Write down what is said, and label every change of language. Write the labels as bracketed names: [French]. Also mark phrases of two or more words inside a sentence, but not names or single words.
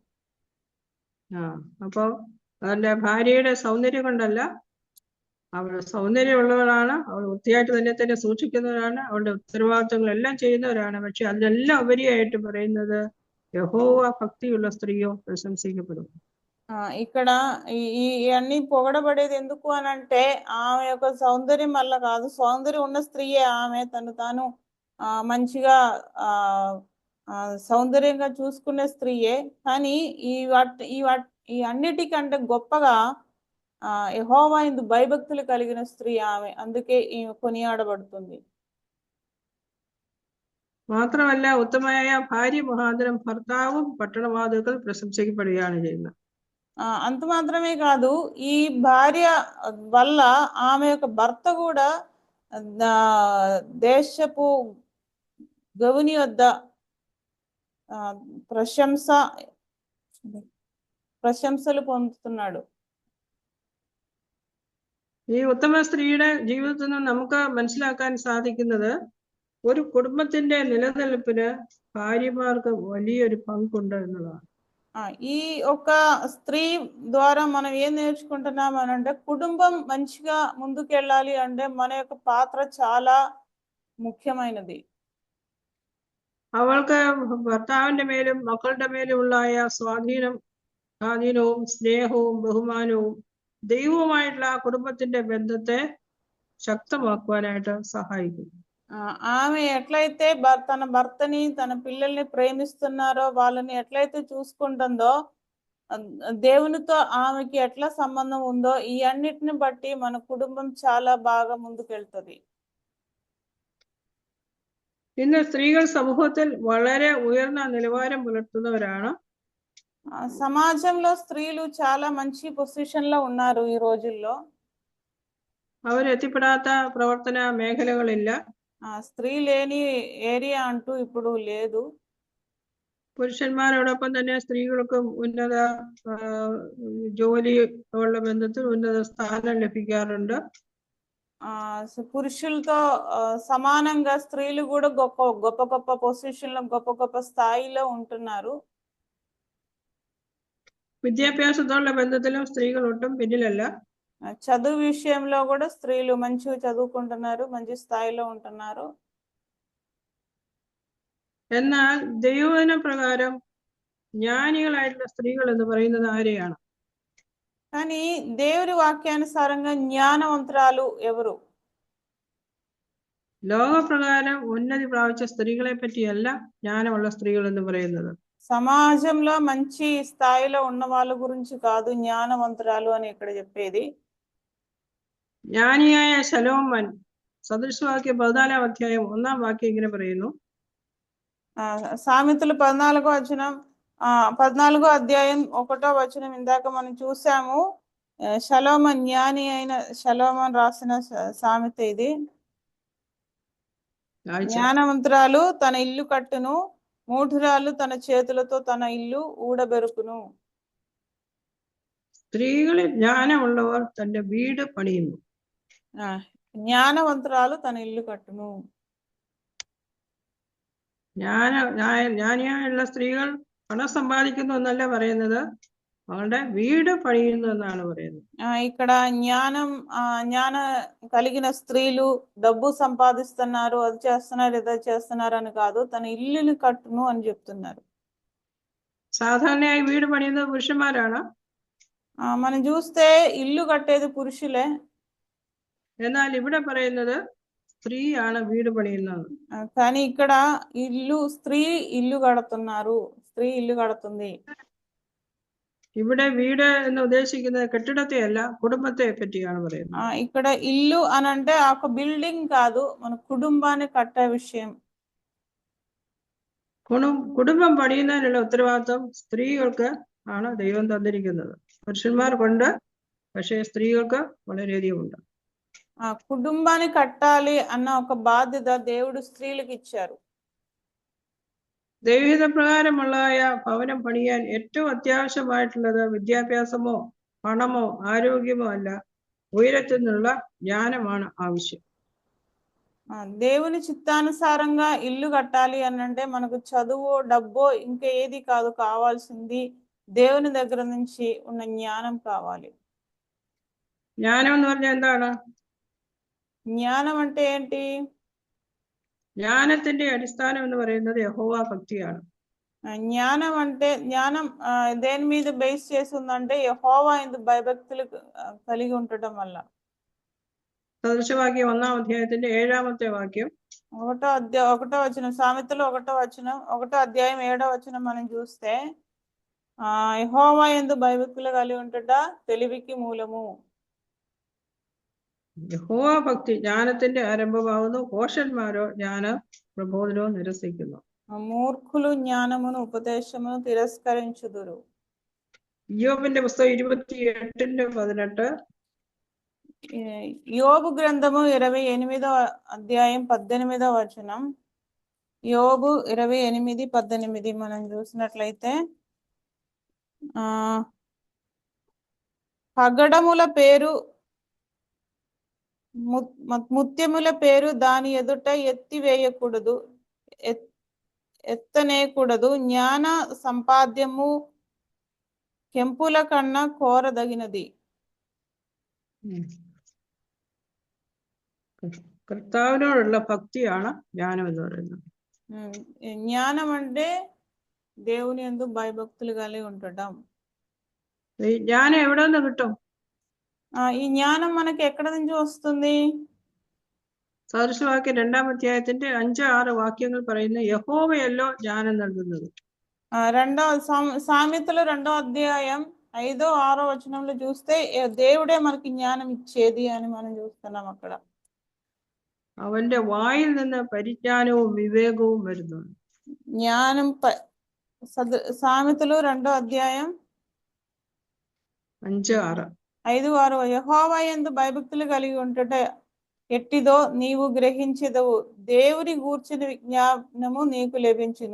[Malayalam] അപ്പോ അവന്റെ ഭാര്യയുടെ സൗന്ദര്യം കൊണ്ടല്ല, അവൾ സൗന്ദര്യമുള്ളവരാണ്, അവൾ വൃത്തിയായിട്ട് തന്നെ സൂക്ഷിക്കുന്നവരാണ്, അവളുടെ ഉത്തരവാദിത്തങ്ങളെല്ലാം ചെയ്യുന്നവരാണ്. പക്ഷെ അതിനെല്ലാം ഉപരിയായിട്ട് പറയുന്നത് യഹോവ ഭക്തിയുള്ള സ്ത്രീയോ പ്രശംസിക്കപ്പെടും. [Telugu] ఇక్కడ ఈ అన్ని పొగడబడేది ఎందుకు అని అంటే ఆమె యొక్క సౌందర్యం వల్ల కాదు, సౌందర్యం ఉన్న స్త్రీయే ఆమె తను తాను మంచిగా సౌందర్యంగా చూసుకునే స్త్రీయే. కానీ ఈ అన్నిటికంటే గొప్పగా యెహోవా యందు భయభక్తులు కలిగిన స్త్రీ ఆమె, అందుకే ఈమె కొనియాడబడుతుంది. [Malayalam] മാത്രമല്ല ഉത്തമയായ ഭാര്യ മുഖാന്തരം ഭർത്താവും പട്ടണവാതിൽക്കൽ പ്രശംസിക്കപ്പെടുകയാണ് ചെയ്യുന്നത്. [Telugu] అంత మాత్రమే కాదు, ఈ భార్య వల్ల ఆమె యొక్క భర్త కూడా దేశపు గవుని వద్ద ప్రశంసలు పొందుతున్నాడు. [Malayalam] ഈ ഉത്തമ സ്ത്രീയുടെ ജീവിതത്തിൽ നിന്ന് നമുക്ക് മനസ്സിലാക്കാൻ സാധിക്കുന്നത് ഒരു കുടുംബത്തിന്റെ നിലനിൽപ്പിന് ഭാര്യമാർക്ക് വലിയൊരു പങ്കുണ്ട് എന്നുള്ളതാണ്. [Telugu] ఈ ఒక స్త్రీ ద్వారా మనం ఏం నేర్చుకుంటున్నాం అని అంటే కుటుంబం మంచిగా ముందుకెళ్ళాలి అంటే మన యొక్క పాత్ర చాలా ముఖ్యమైనది. [Malayalam] അവൾക്ക് ഭർത്താവിന്റെ മേലും മക്കളുടെ മേലുമുള്ള സ്വാധീനവും സ്നേഹവും ബഹുമാനവും ദൈവവുമായിട്ടുള്ള ആ കുടുംബത്തിന്റെ ബന്ധത്തെ ശക്തമാക്കുവാനായിട്ട് സഹായിക്കും. [Telugu] ఆమె ఎట్లయితే తన భర్తని తన పిల్లల్ని ప్రేమిస్తున్నారో, వాళ్ళని ఎట్లయితే చూసుకుంటుందో, దేవునితో ఆమెకి ఎట్లా సంబంధం ఉందో, ఈ అన్నిటిని బట్టి మన కుటుంబం చాలా బాగా ముందుకెళ్తుంది. [Malayalam] ഇന്ന് സ്ത്രീകൾ സമൂഹത്തിൽ വളരെ ഉയർന്ന നിലവാരം പുലർത്തുന്നവരാണ്. [Telugu] సమాజంలో స్త్రీలు చాలా మంచి పొజిషన్ లో ఉన్నారు ఈ రోజుల్లో. [Malayalam] അവർ എത്തിപ്പെടാത്ത പ്രവർത്തന മേഖലകളില്ല. [Telugu] స్త్రీ లేని ఏరియా అంటూ ఇప్పుడు లేదు. [Malayalam] പുരുഷന്മാരോടൊപ്പം തന്നെ സ്ത്രീകൾക്കും ഉന്നത ജോലിയുള്ള ബന്ധത്തിൽ ഉന്നത സ്ഥാനം ലഭിക്കാറുണ്ട്. [Telugu] పురుషులతో సమానంగా స్త్రీలు కూడా గొప్ప గొప్ప పొజిషన్ లో గొప్ప స్థాయిలో ఉంటున్నారు. [Malayalam] വിദ്യാഭ്യാസത്തോടുള്ള ബന്ധത്തിലും സ്ത്രീകൾ ഒട്ടും പിന്നിലല്ല. [Telugu] చదువు విషయంలో కూడా స్త్రీలు మంచిగా చదువుకుంటున్నారు, మంచి స్థాయిలో ఉంటున్నారు. [Malayalam] എന്നാൽ ദൈവവചന പ്രകാരം ജ്ഞാനികളായിട്ടുള്ള സ്ത്രീകൾ എന്ന് പറയുന്നത് ആരെയാണ്? [Telugu] కానీ దేవుని వాక్యానుసారంగా జ్ఞానవంతురాలు ఎవరు? [Malayalam] ലോകപ്രകാരം ഉന്നതി പ്രാപിച്ച സ്ത്രീകളെ പറ്റിയല്ല ജ്ഞാനമുള്ള സ്ത്രീകൾ എന്ന് പറയുന്നത്. [Telugu] సమాజంలో మంచి స్థాయిలో ఉన్న వాళ్ళ గురించి కాదు జ్ఞానవంతురాలు అని ఇక్కడ చెప్పేది. [Malayalam] ജ്ഞാനിയായ ശലോമോൻ സദൃശവാക്യം 14 അധ്യായം 1 വാക്യം ഇങ്ങനെ പറയുന്നു. [Telugu] సామెతలు 14 అధ్యాయం 1వ వచనం ఇందాక మనం చూసాము. షలోమోన్ జ్ఞాని అయిన షలోమోన్ రాసిన సామెత ఇది. జ్ఞానవంతురాలు తన ఇల్లు కట్టును, మూఢురాలు తన చేతులతో తన ఇల్లు ఊడబెరుకును. [Malayalam] സ്ത്രീകളിൽ ജ്ഞാനമുള്ളവർ തന്റെ വീട് പണിയുന്നു. [Telugu] ജ്ഞാനవంతురాలు తన ఇల్లు కట్టును. [Malayalam] ജ്ഞാനിയായുള്ള സ്ത്രീകൾ പണം സമ്പാദിക്കുന്നു എന്നല്ല പറയുന്നത്, അവളുടെ വീട് പണിയുന്നു എന്നാണ് പറയുന്നത്. [Telugu] ఇక్కడ జ్ఞాన కలిగిన స్త్రీలు డబ్బు సంపాదిస్తున్నారు, అది చేస్తున్నారు, ఇది చేస్తున్నారు అని కాదు, తన ఇల్లుని కట్టును అని చెప్తున్నారు. [Malayalam] സാധാരണയായി വീട് പണിയുന്നത് പുരുഷന്മാരാണ്. [Telugu] మనం చూస్తే ఇల్లు కట్టేది పురుషులే. [Malayalam] എന്നാൽ ഇവിടെ പറയുന്നത് സ്ത്രീയാണ് വീട് പണിയുന്നത്. [Telugu] కానీ ఇక్కడ స్త్రీ ఇల్లు కడుతున్నారు, స్త్రీ ఇల్లు కడుతుంది. [Malayalam] ഇവിടെ വീട് എന്ന് ഉദ്ദേശിക്കുന്നത് കെട്ടിടത്തെ അല്ല, കുടുംബത്തെ പറ്റിയാണ് പറയുന്നത്. [Telugu] ఇక్కడ ఇల్లు అని అంటే ఒక బిల్డింగ్ కాదు, మన కుటుంబాన్ని కట్టే విషయం. [Malayalam] കുടുംബം പണിയുന്നതിനുള്ള ഉത്തരവാദിത്വം സ്ത്രീകൾക്ക് ആണ് ദൈവം തന്നിരിക്കുന്നത്. പുരുഷന്മാർക്കുണ്ട്, പക്ഷേ സ്ത്രീകൾക്ക് വളരെയധികം ഉണ്ട്. [Telugu] కుటుంబాన్ని కట్టాలి అన్న ఒక బాధ్యత దేవుడు స్త్రీలకు ఇచ్చారు. [Malayalam] ദൈവഹിത പ്രകാരമുള്ള ഭവനം പണിയാൻ ഏറ്റവും അത്യാവശ്യമായിട്ടുള്ളത് വിദ്യാഭ്യാസമോ പണമോ ആരോഗ്യമോ അല്ല, ഉയരത്തിൽ നിന്നുള്ള ജ്ഞാനമാണ് ആവശ്യം. [Telugu] దేవుని చిత్తానుసారంగా ఇల్లు కట్టాలి అని అంటే మనకు చదువు, డబ్బో ఇంకా ఏది కాదు కావాల్సింది, దేవుని దగ్గర నుంచి ఉన్న జ్ఞానం కావాలి. [Malayalam] ജ്ഞാനം എന്ന് പറഞ്ഞാൽ എന്താണ്? [Telugu] జ్ఞానం అంటే ఏంటి? [Malayalam] ജ്ഞാനത്തിന്റെ അടിസ്ഥാനം എന്ന് പറയുന്നത് യഹോവ ഭക്തിയാണ്. [Telugu] జ్ఞానం దేని మీద బేస్ చేసి ఉందంటే యెహోవా యందు భయభక్తులు కలిగి ఉండటం వల్ల. [Malayalam] സദൃശവാക്യം 1 അധ്യായത്തിന്റെ 7ാമത്തെ വാക്യം, [Telugu] 1వ వచనం, సామెతలు 1వ అధ్యాయం 7వ వచనం మనం చూస్తే యెహోవా యందు భయభక్తులు కలిగి ఉండుట తెలివికి మూలము. [Malayalam] യഹോവ ഭക്തി ജ്ഞാനത്തിന്റെ ആരംഭമാകുന്നു. ഘോഷന്മാരോ ജ്ഞാന പ്രബോധനവും നിരസിക്കുന്നു. [Telugu] మూర్ఖులు జ్ఞానమును ఉపదేశమును తిరస్కరించుదురు. [Malayalam] యోబిന്റെ പുസ്തകം 28:18. [Telugu] యోబు గ్రంథము 28వ అధ్యాయం 18వ వచనం. యోబు 28:18 మనం చూసినట్లయితే, పగడముల పేరు ముత్యముల పేరు దాని ఎదుట ఎత్తివేయకూడదు, ఎత్తనేకూడదు. జ్ఞాన సంపాద్యము కెంపుల కన్నా కోరదగినది. [Malayalam] കർത്താവിനോടുള്ള ഭക്തിയാണ് ജ്ഞാനം എന്ന് പറയുന്നത്. [Telugu] జ్ఞానం అంటే దేవుని యందు భయభక్తులు కలిగి ఉండటం. [Malayalam] ഈ ജ്ഞാനം എവിടെ നിന്ന് കിട്ടും? [Telugu] ఈ జ్ఞానం మనకి ఎక్కడ నుంచి వస్తుంది? [Malayalam] സദൃശവാക്യം 2ാം അധ്യായത്തിന്റെ 5-6 വാക്യങ്ങൾ പറയുന്ന യഹോവയല്ലോ ജ്ഞാനം നൽകുന്നത്. [Telugu] సామెతలు 2వ అధ్యాయం 5, 6 వచనంలో చూస్తే దేవుడే మనకి జ్ఞానం ఇచ్చేది అని మనం చూస్తున్నాం. అక్కడ [Malayalam] അവന്റെ വായിൽ നിന്ന് പരിജ്ഞാനവും വിവേകവും വരുന്നു. [Telugu] జ్ఞానం సామెతలు 2వ అధ్యాయం 5-6. 5-6 యెహోవా యందు భయభక్తులు కలిగి ఉండుట ఎట్టిదో నీవు గ్రహించెదవు, దేవుని గూర్చిన విజ్ఞానము నీకు లభించును.